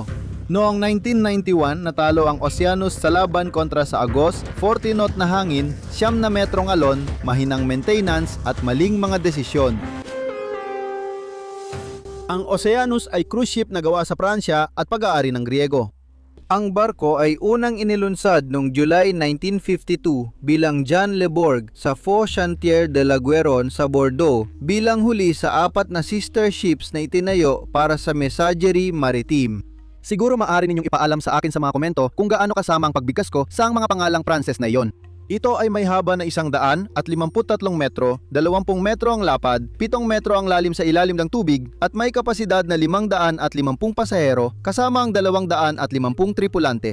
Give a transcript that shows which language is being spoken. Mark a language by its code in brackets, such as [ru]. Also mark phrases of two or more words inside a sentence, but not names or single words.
[tl] Noong 1991, natalo ang Oceanus sa laban kontra sa agos, 40 knot na hangin, 9 na metrong alon, mahinang maintenance at maling mga desisyon. Ang Oceanus ay [en] cruise ship [tl] na gawa sa Pransya at pag-aari ng Griego. Ang barko ay unang inilunsad noong July 1952 bilang John Le Bourg sa Faux Chantier de la Gueron sa Bordeaux bilang huli sa 4 na [en] sister ships [tl] na itinayo para sa Messagerie Maritime. Siguro maaari ninyong ipaalam sa akin sa mga komento kung gaano kasama ang pagbigkas ko sa mga pangalang Pranses na iyon. Ito ay may haba na 153 metro, 20 metro ang lapad, 7 metro ang lalim sa ilalim ng tubig at may kapasidad na 550 pasahero kasama ang 250 tripulante.